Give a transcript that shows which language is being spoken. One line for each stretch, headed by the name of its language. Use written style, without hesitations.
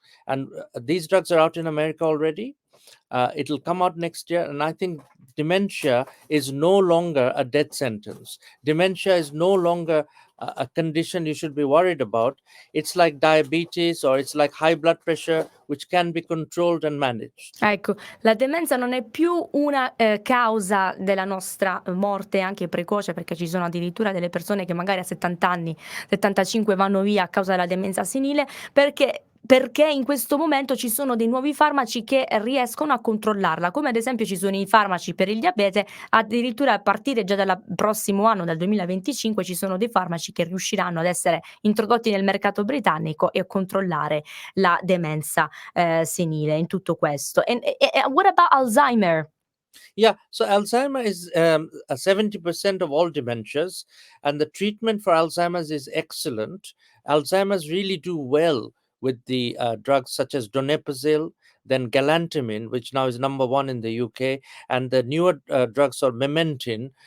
English: And these drugs are out in America already. It'll come out next year, and I think dementia is no longer a death sentence. Dementia is no longer a condition you should be worried about. It's like diabetes or it's like high blood pressure, which can be controlled and managed.
Italian: Ecco, la demenza non è più una, causa della nostra morte anche precoce, perché ci sono addirittura delle persone che magari a 70 anni, 75 vanno via a causa della demenza senile, perché in questo momento ci sono dei nuovi farmaci che riescono a controllarla, come ad esempio ci sono i farmaci per il diabete, addirittura a partire già dal prossimo anno, dal 2025, ci sono dei farmaci che riusciranno ad essere introdotti nel mercato britannico e a controllare la demenza senile in tutto questo.
English: And what about Alzheimer? Yeah, so Alzheimer is 70% of all dementias, and the treatment for Alzheimer's is excellent. Alzheimer's really do well with the drugs such as donepezil, then galantamine, which now is number one in the UK, and the newer drugs are mementin.